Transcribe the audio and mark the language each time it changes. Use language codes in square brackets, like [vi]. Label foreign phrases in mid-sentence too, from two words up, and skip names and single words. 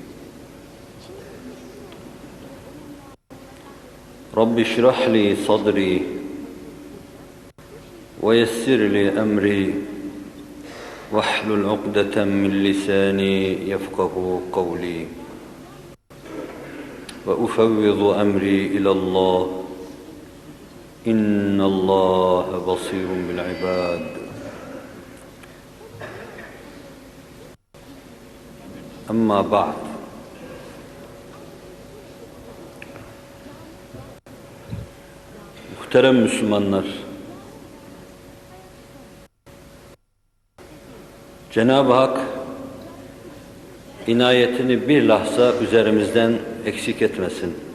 [ar] رب اشرح لي صدري ويسر لي أمري واحلل عقدة من لساني يفقه قولي، وأفوض أمري إلى الله إن الله بصير بالعباد. أما بعد، [tr] muhterem Müslümanlar, Cenab-ı Hak inayetini bir lahza üzerimizden eksik etmesin.